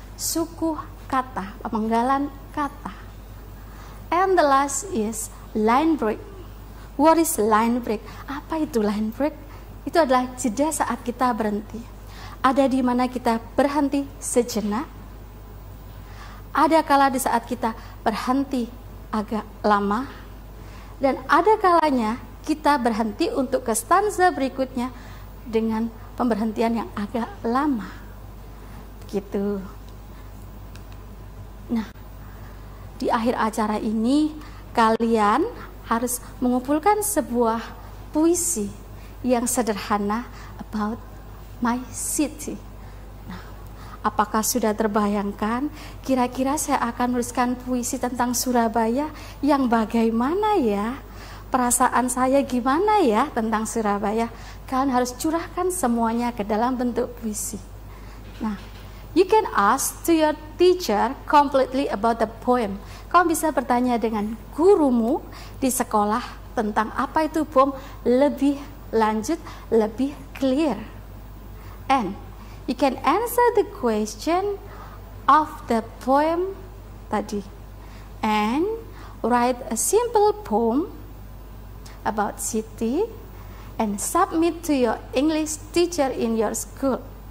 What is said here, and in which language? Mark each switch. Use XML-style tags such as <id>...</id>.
<id>Suku kata, pemenggalan kata.</id> <en>And the last is line break. What is line break?</en> <id>Apa itu line break? Itu adalah jeda saat kita berhenti. Ada di mana kita berhenti sejenak. Ada kala di saat kita berhenti agak lama. Dan ada kalanya kita berhenti untuk ke stanza berikutnya dengan pemberhentian yang agak lama. Begitu. Nah, di akhir acara ini kalian harus mengumpulkan sebuah puisi yang sederhana</id> <en>about my city.</en> <id>Nah, apakah sudah terbayangkan kira-kira saya akan menuliskan puisi tentang Surabaya yang bagaimana ya? Perasaan saya gimana ya tentang Surabaya? Kalian harus curahkan semuanya ke dalam bentuk puisi.</id> <en>Nah, you can ask to your teacher completely about the poem.</en> <id>Kamu bisa bertanya dengan gurumu di sekolah tentang apa itu poem lebih lanjut, lebih clear.</id> <en>And you can answer the question of the poem tadi. And write a simple poem about city and submit to your English teacher in your school.</en>